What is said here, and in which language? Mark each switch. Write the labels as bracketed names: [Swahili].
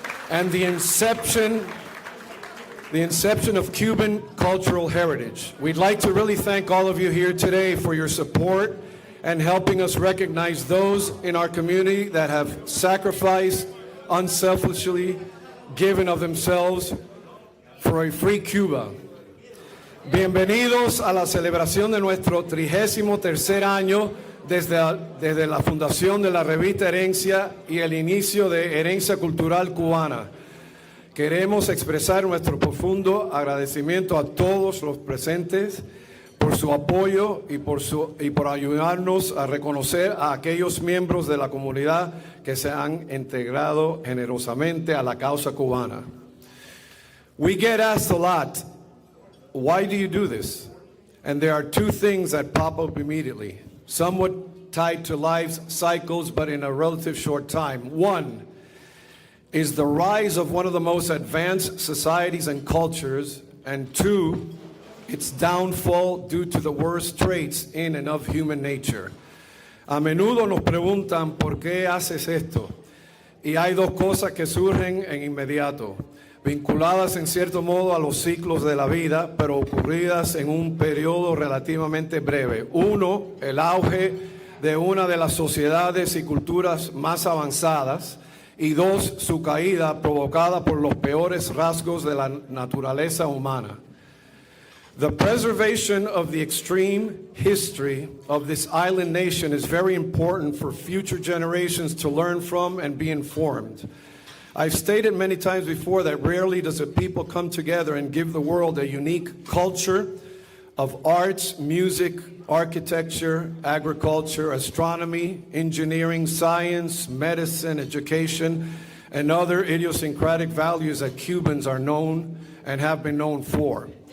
[English] And the inception of Cuban cultural heritage. We'd like to really thank all of you here today for your support and helping us recognize those in our community that have sacrificed, unselfishly given of themselves for a free Cuba. [Spanish] Bienvenidos a la celebración de nuestro 33er año desde la fundación de la revista Herencia y el inicio de Herencia Cultural Cubana. Queremos expresar nuestro profundo agradecimiento a todos los presentes por su apoyo y por ayudarnos a reconocer a aquellos miembros de la comunidad que se han integrado generosamente a la causa cubana. [English] We get asked a lot, why do you do this? And there are two things that pop up immediately, somewhat tied to life's cycles, but in a relative short time. One is the rise of one of the most advanced societies and cultures, and two, its downfall due to the worst traits in and of human nature. [Spanish] A menudo nos preguntan, ¿por qué haces esto? Y hay dos cosas que surgen en inmediato, vinculadas en cierto modo a los ciclos de la vida, pero ocurridas en un periodo relativamente breve. Uno, el auge de una de las sociedades y culturas más avanzadas, y dos, su caída provocada por los peores rasgos de la naturaleza humana. [English] The preservation of the extreme history of this island nation is very important for future generations to learn from and be informed. I've stated many times before that rarely does a people come together and give the world a unique culture of arts, music, architecture, agriculture, astronomy, engineering, science, medicine, education, and other idiosyncratic values that Cubans are known and have been known for.